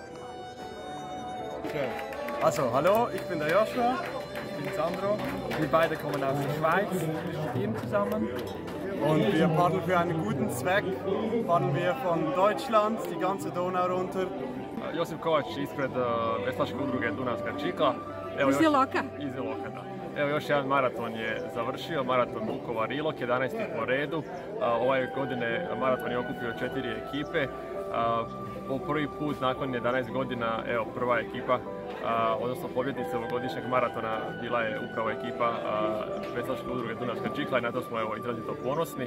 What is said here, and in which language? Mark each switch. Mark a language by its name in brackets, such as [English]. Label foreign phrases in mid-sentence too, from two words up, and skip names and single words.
[German] Also, hallo, ich bin der Joshua, ich bin Sandro. Wir beide kommen aus der Schweiz, studieren zusammen. Und wir paddeln für einen guten Zweck, paddeln wir von Deutschland die ganze Donau runter. [Croatian] Josip Kovač ispred veslačke udruge Dunavska čikla. Iz Iloka? Iz Iloka, da. Evo još jedan maraton je završio, maraton Vukovar-Ilok, 11. po redu. Ove godine maraton je okupio 4 ekipe. Po prvi put nakon 11 godina, evo, prva ekipa, odnosno pobjednica ovogodišnjeg maratona bila je upravo ekipa veslačke udruge Dunavska čikla i na to smo evo izrazito ponosni.